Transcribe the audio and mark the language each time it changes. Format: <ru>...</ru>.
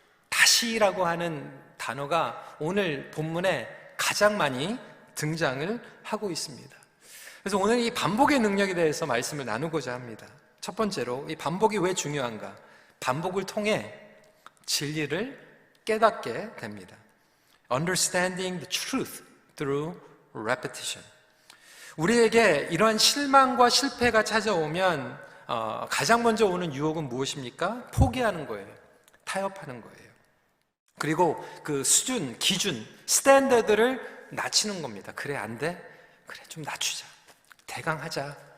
<ko>다시라고 하는 단어가 오늘 본문에 가장 많이 등장을 하고 있습니다. 그래서 오늘 이 반복의 능력에 대해서 말씀을 나누고자 합니다. 첫 번째로, 이 반복이 왜 중요한가? 반복을 통해 진리를 깨닫게 됩니다.</ko> <en>Understanding the truth through repetition.</en> <ko>우리에게 이러한 실망과 실패가 찾아오면 가장 먼저 오는 유혹은 무엇입니까? 포기하는 거예요. 타협하는 거예요. 그리고 그 수준, 기준, 스탠더드를 낮추는 겁니다. 그래, 안 돼? 그래, 좀 낮추자. 대강하자.</ko>